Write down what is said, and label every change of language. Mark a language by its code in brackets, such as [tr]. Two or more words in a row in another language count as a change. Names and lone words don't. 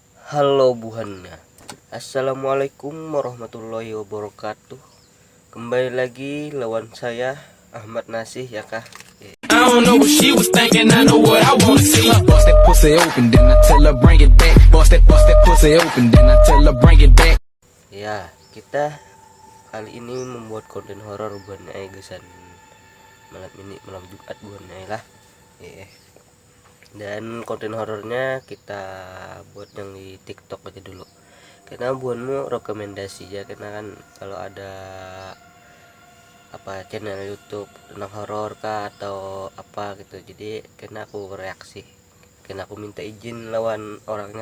[bjn] Halo buhannya. [ar] السلام عليكم ورحمة الله وبركاته. [bjn] Kembali lagi lawan saya Ahmad Nasih ya kah. [en] I don't know what she was thinking, I know what I wanna see. Bust that pussy open, then I tell her bring it back. Bust that pussy open, then I tell her bring it back. [bjn] Ya, kita kali ini membuat [id] konten horor [bjn] buhannya gesan malam ini, malam Jumat buhannya lah. Dan konten horornya kita buat yang di TikTok aja dulu. Karena buanmu rekomendasi ya, karena kan kalau ada apa channel YouTube tentang horor kah atau apa gitu, jadi karena aku reaksi, karena aku minta izin lawan orangnya.